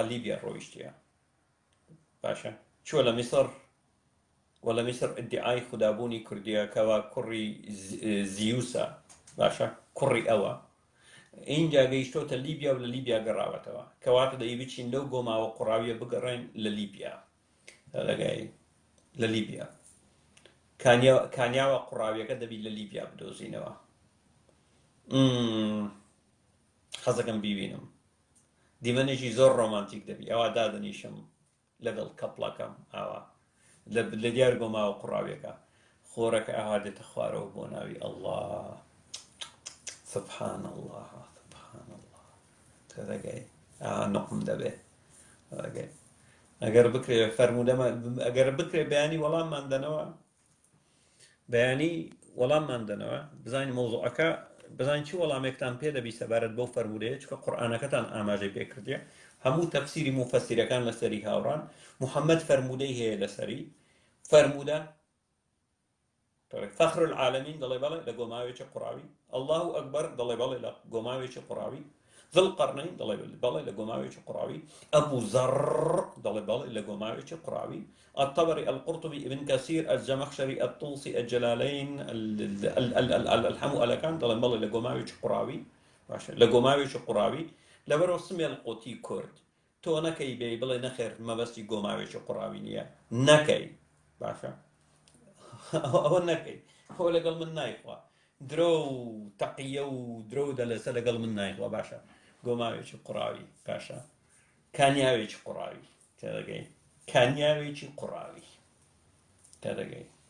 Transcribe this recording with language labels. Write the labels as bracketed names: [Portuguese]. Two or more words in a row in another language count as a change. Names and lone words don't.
[Central Kurdish] لیبیا ڕۆیشتیە، باشە چووە لە میسر و لە میسر ئیدعای خودابوونی کوردیەکەوە کوڕی زیوسە، باشە کوڕی ئەوە اینجا گەیشتۆتە لیبیا و لە لیبیا گەڕاوەتەوە، کەواتە دەی بچین لەو گۆماوە قوڕاویە بگەڕێن لە لیبیا، لەگای لە لیبیا کانیاوە قوڕاویەکە دەبی لە لیبیا بدۆزینەوە. حەزەکەم بیبینم دیمەنێکی زۆر ڕۆمانتیک دەبی ئەوە دادەنیشم لەگەڵ کەپڵەکەم ئاوا لە دیار گۆماوە قوڕاویەکە خۆرەکە ئاوا دێتە خوارەوە بۆ ناوی ئەڵڵا [Arabic] سبحان الله سبحان الله [Central Kurdish] تەدەگەی نقم دەبێ ئەگەر بکرێ فەرمودەمە ئەگەر بکرێ بەیانی وەڵاممان دەنەوە بەیانی وەڵاممان دەنەوە بزانین مۆزوعەکە بزانین چی وەڵامێکتان پێ دەبی سەبارەت بەو فەرمودەیە چکە قورئانەکەتان ئاماژەی پێکردیە هەموو تەفسیری مفەسیرەکان لەسەری هاوڕان محەممەد فەرمودەی هەیە لەسەری فەرمودە فەخر العالمین دەڵێ بەڵێ لە گۆماوێکی قوڕاوی [Arabic] الله ئەکبەر [Central Kurdish] دەڵێ بەڵێ لە گۆماوێکی قوڕاوی ذوالقەرنەین دەڵێ بەڵێ لە گۆماوێکی قوڕاوی ئەبوو زەڕ دەڵێ بەڵێ لە گۆماوێکی قوڕاوی الطبري القرطبي ابن كثير الزمخشري الطوسي الجلالين الحمو ألكان دەڵێ بەڵێ لە گۆماوێکی قوڕاوی باشە لە گۆماوێکی قوڕاوی لەبەرەوە سمێڵ قوتی کورد تۆ نەکەی بێ بڵێ نەخێر مەبەستی گۆماوێکی قوڕاوی نییە نەکەی باشە ئەوە نەکەی خۆ لەگەڵ من نایخوا درۆ و تەقیە و درۆ دەلەسە لەگەڵ من نایخوا باشە گۆماوێکی قوڕاوی باشە کانیاوێکی قوڕاوی تێدەگەی کانیاوێکی قوڕاوی تێدەگەی